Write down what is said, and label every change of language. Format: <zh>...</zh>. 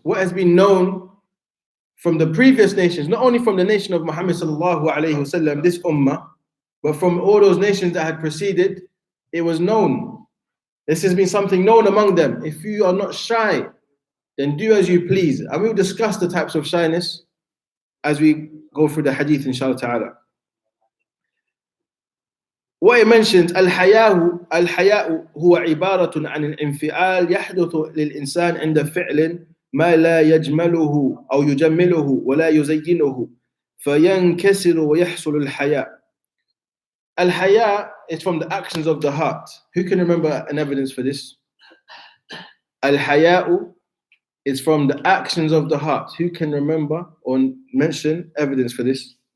<en>What has been known from the previous nations, not only from the nation of Muhammad sallallahu alayhi wasallam, this ummah, but from all those nations that had preceded, it was known. This has been something known among them. If you are not shy, then do as you please. And we'll discuss the types of shyness as we go through the hadith, inshallah ta'ala. What it mentions,</en> <ar>الحياء هو عبارة عن الانفعال يحدث للإنسان عند فعل ما لا يجمله أو يجمله ولا يزينه فينكسر ويحصل الحياء.</ar> <en>Al-Haya is from the actions of the heart. Who can remember an evidence for this? Al-Haya'u is from the actions of the heart. Who can remember or mention evidence for this?</en>